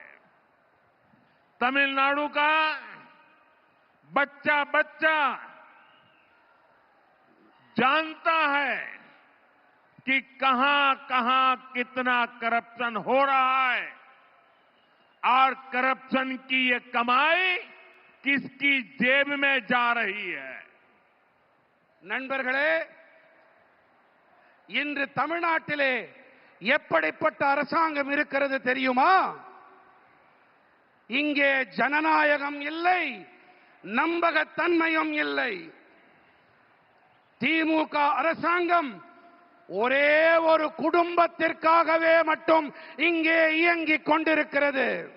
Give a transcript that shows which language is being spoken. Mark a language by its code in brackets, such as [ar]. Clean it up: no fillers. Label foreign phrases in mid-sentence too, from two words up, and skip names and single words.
[hi] तमिलनाडु का बच्चा बच्चा जानता है कि कहां कहां कितना करप्शन हो रहा है और करप्शन की ये कमाई किसकी जेब में जा रही है। [ta] நண்பர்களே, இன்று தமிழ்நாட்டிலே எப்படிப்பட்ட அரசாங்கம் இருக்கிறது தெரியுமா? இங்கே ஜனநாயகம் இல்லை, நம்பகத்தன்மையும் இல்லை. திமுக அரசாங்கம் ஒரே ஒரு குடும்பத்திற்காகவே மட்டும் இங்கே இயங்கிக் கொண்டிருக்கிறது.